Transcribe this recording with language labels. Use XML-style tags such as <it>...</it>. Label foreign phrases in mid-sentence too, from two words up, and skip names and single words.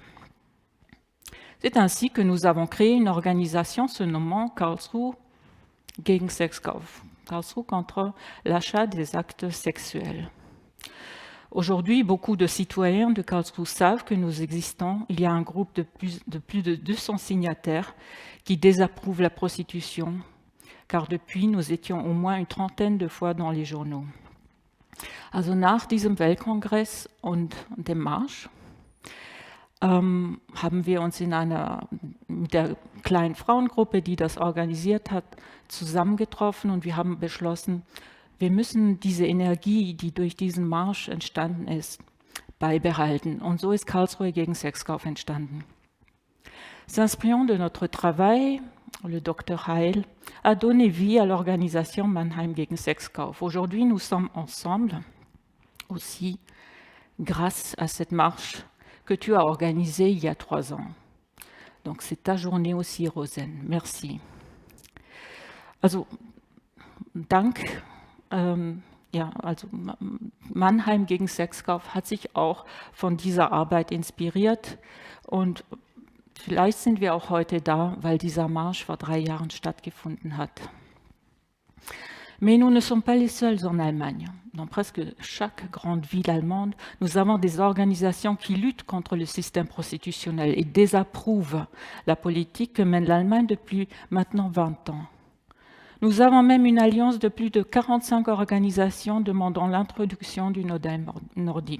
<fr>C'est ainsi que nous avons créé une organisation se nommant Karlsruhe gegen Sexkauf, Karlsruhe contre l'achat des actes sexuels. Aujourd'hui, beaucoup de citoyens de Karlsruhe savent que nous existons. Il y a un groupe de plus de 200 signataires qui désapprouvent la prostitution, car depuis, nous étions au moins une trentaine de fois dans les journaux.</fr> <de>Also nach diesem Weltkongress und dem Marsch haben wir uns mit der kleinen Frauengruppe, die das organisiert hat, zusammengetroffen und wir haben beschlossen, wir müssen diese Energie, die durch diesen Marsch entstanden ist, beibehalten. Und so ist Karlsruhe gegen Sexkauf entstanden.</de> <fr>S'inspirant de notre travail, le docteur Heil a donné vie à l'organisation Mannheim gegen Sexkauf. Aujourd'hui, nous sommes ensemble aussi grâce à cette marche que tu as organisée il y a 3 ans. Donc c'est ta journée aussi, Rosen. Merci.</fr> <de>Also Dank. Also Mannheim gegen Sexkauf hat sich auch von dieser Arbeit inspiriert und vielleicht sind wir auch heute da, weil dieser Marsch vor 3 Jahren stattgefunden hat.</de> <fr>Mais nous ne sommes pas les seuls en Allemagne. Dans presque chaque grande ville allemande, nous avons des organisations qui luttent contre le système prostitutionnel et désapprouvent la politique que mène l'Allemagne depuis maintenant 20 ans. Nous avons même une alliance de plus de 45 organisations demandant l'introduction du modèle nordique.</fr>